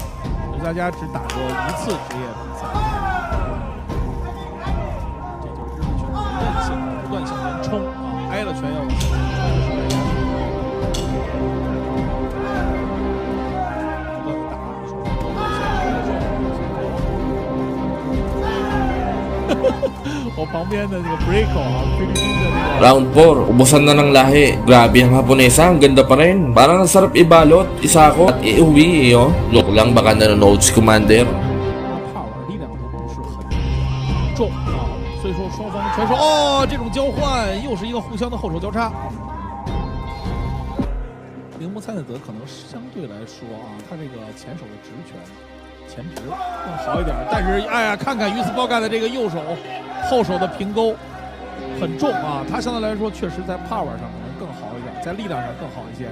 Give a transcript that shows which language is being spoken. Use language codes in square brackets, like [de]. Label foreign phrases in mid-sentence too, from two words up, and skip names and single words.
[zh] 云斯达加只打过1次职业比赛，这就是日本拳手的韧性，不断向前冲啊，挨了拳要往前冲，不断打，我旁边的这个 Breako 啊，菲律宾的这个。 [tl] Round 4, ubusan na ng lahi. Grabe ang Haponesa, ang ganda pa rin. Parang ang sarap ibalot, isako at iuwi eh, oh. Joke lang, baka nanonood si Commander. [zh] 怕玩力量都不是很重啊，所以说双方选手哦，这种交换又是一个互相的后手交叉。铃木菜奈泽可能相对来说啊，他这个前手的直拳、前直更好一点，但是哎呀，看看于斯包盖的这个右手后手的平勾很重啊，他相对来说确实在 power 上可能更好一点，在力量上更好一些。